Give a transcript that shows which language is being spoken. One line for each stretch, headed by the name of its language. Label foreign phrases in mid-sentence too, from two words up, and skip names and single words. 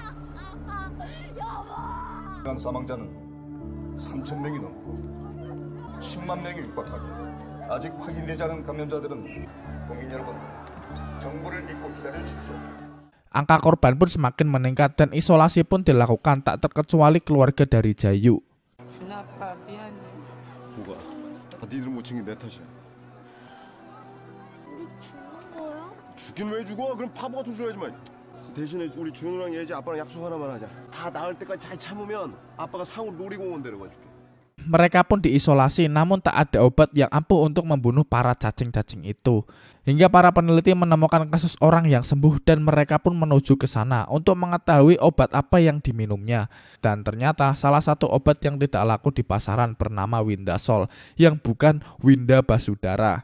Korean: 사망자는 3,000명이 넘고 10만 명이 육박하니 아직 확인되지 않은 감염자들은 국민 여러분 정부를 믿고 기다려 주십시오.
Indonesian: Angka korban pun semakin meningkat dan isolasi pun dilakukan tak terkecuali keluarga dari Jayu.
Korean: 준아 아빠 미안해. 뭐가? 다 니들 못 챙긴 내 탓이야. 우리 죽는 거야? 죽긴 왜 죽어? 그럼 바보 같은 소리 하지 마. 대신에 우리 준우랑 예지 아빠랑 약속 하나만 하자. 다 나을 때까지 잘 참으면 아빠가 상우 놀이공원 데려가 줄게.
Indonesian: Mereka pun diisolasi namun tak ada obat yang ampuh untuk membunuh para cacing-cacing itu. Hingga para peneliti menemukan kasus orang yang sembuh dan mereka pun menuju ke sana untuk mengetahui obat apa yang diminumnya. Dan ternyata salah satu obat yang tidak laku di pasaran bernama Windasol yang bukan Winda Basudara.